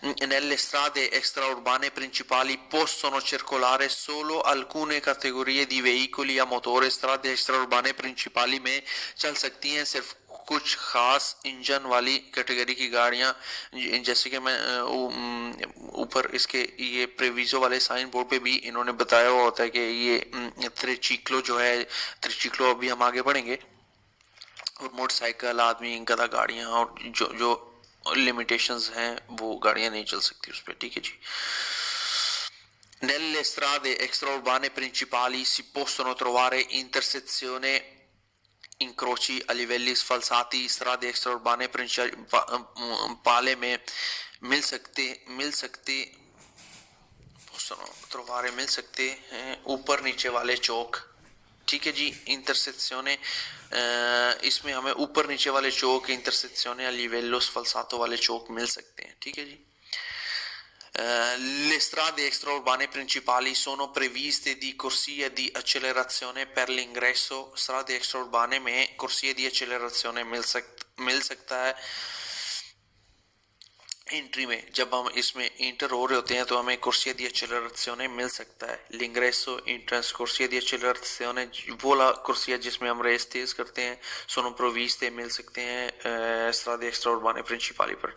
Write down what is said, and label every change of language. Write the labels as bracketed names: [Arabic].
[Italian] Nelle strade extraurbane principali possono circolare solo alcune categorie di veicoli a motore। [Hindi] strade extraurbane principali में चल सकती हैं सिर्फ कुछ खास इंजन वाली कैटेगरी की गाड़ियां, जैसे कि मैं ऊपर इसके ये प्रेविजो वाले साइन बोर्ड पे भी इन्होंने बताया हुआ होता है कि ये त्रिचिक्लो जो है, त्रिचिक्लो अभी हम आगे बढ़ेंगे, और मोटरसाइकिल, आदमी, गधा गाड़ियां और जो जो लिमिटेशंस हैं वो गाड़ियां नहीं चल सकती उस पर। ठीक है जी। [Italian] Nelle strade extraurbane principali si possono trovare intersezioni, incroci a livelli sfalsati। [Hindi] strade extraurbane principali में मिल सकते मिल सकते हैं ऊपर नीचे वाले चौक। ठीक है जी। इंटरसेक्शने, इसमें हमें ऊपर नीचे वाले चौक, इंटरसेक्शने [Italian] a livello sfalsato [Hindi] वाले चौक मिल सकते हैं। ठीक है जी। [Italian] Le strade extraurbane principali sono previste di corsie di accelerazione per l'ingresso। [Hindi] strade extraurbane में corsie di accelerazione मिल सकता है एंट्री में। जब हम इसमें इंटर हो रहे होते हैं तो हमें corsia di accelerazione मिल सकता है। l'ingresso, entrance, corsia di accelerazione वो ला corsia जिसमें हम रेस तेज करते हैं, [Italian] sono provviste [Hindi] मिल सकते हैं strade extraurbane principali पर।